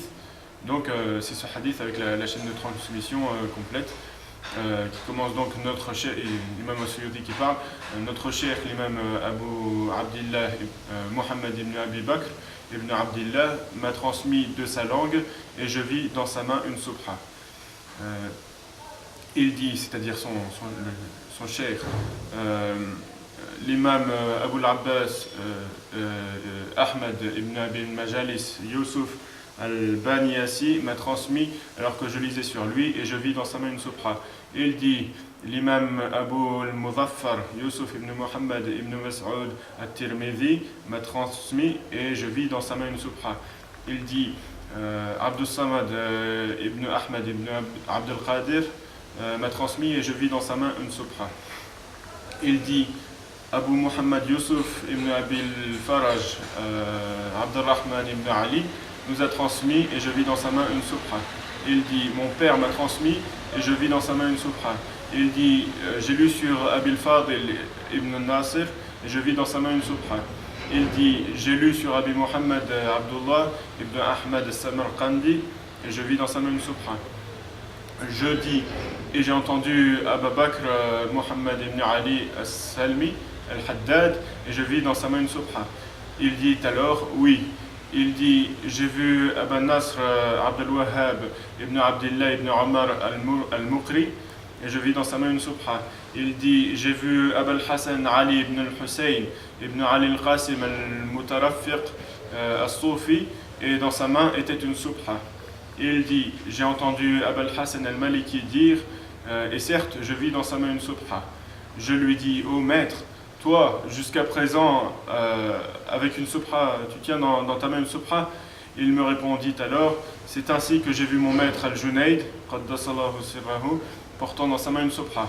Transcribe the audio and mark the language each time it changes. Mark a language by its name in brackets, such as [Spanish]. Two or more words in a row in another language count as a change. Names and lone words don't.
[French] Donc c'est ce hadith avec la chaîne de transmission complète qui commence donc notre cheikh, l'imam As-Suyuti qui parle, notre cheikh l'imam Abu Abdillah Muhammad ibn Abi Bakr ibn Abdillah m'a transmis de sa langue et je vis dans sa main une subha. Il dit, c'est-à-dire son cheikh, l'imam Abu al-Abbas Ahmad ibn Abi Majalis Yusuf al-Baniyasi m'a transmis alors que je lisais sur lui et je vis dans sa main une subha. Il dit, l'imam Abu al-Muzaffar Yusuf ibn Muhammad ibn Mas'ud al-Tirmidhi m'a transmis et je vis dans sa main une subha. Il dit, Abdus Samad ibn Ahmad ibn Abd al-Qadir m'a transmis et je vis dans sa main une subha. Il dit, Abu Muhammad Yusuf ibn Abil Faraj Abdurrahman ibn Ali nous a transmis et je vis dans sa main une subha. Il dit, mon père m'a transmis et je vis dans sa main une subha. Il dit, j'ai lu sur Abil Fadil ibn Nasir et je vis dans sa main une subha. Il dit, j'ai lu sur Abi Muhammad Abdullah ibn Ahmad al-Samarqandi et je vis dans sa main une subha. Je dis, et j'ai entendu Abu Bakr Muhammad ibn Ali al-Salmi al-Haddad et je vis dans sa main une subha. Il dit alors, oui. Il dit, j'ai vu Abu Nasr Abdul Wahhab ibn Abdillah ibn Omar al-Muqri et je vis dans sa main une subha. Il dit, j'ai vu Abu al-Hassan Ali ibn al-Hussein ibn Ali al-Qasim al-Mutarafiq al-Soufi et dans sa main était une subha. Il dit, j'ai entendu Abu al-Hassan al-Maliki dire, et certes, je vis dans sa main une subha. Je lui dis, ô maître, toi, jusqu'à présent, avec une subha, tu tiens dans ta main une subha? Il me répondit alors, c'est ainsi que j'ai vu mon maître al-Junayd, [Arabic] قدس الله سره, [French] portant dans sa main une subha.